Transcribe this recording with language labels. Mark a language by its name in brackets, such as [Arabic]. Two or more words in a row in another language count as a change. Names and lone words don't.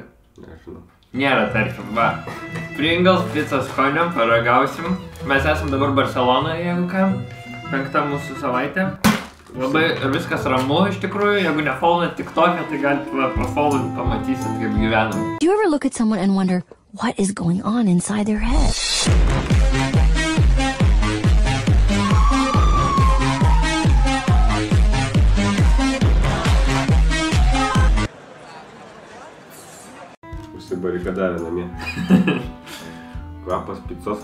[Lithuanian] Nežinau. Nėra, tarkim, va. Pringles picos skonio paragausim. Mes esam dabar Barcelonoje, jeigu ką. 5 mūsų savaitė. Labai viskas ramu iš tikrųjų, jeigu nefollowinat TikTok'e, tai galite pafollowinti, pamatysit, kaip gyvenam. [English] Do you ever look at someone and wonder what is going on inside their head? [Lithuanian] Užsibarikadavę namie. Kvapas picos.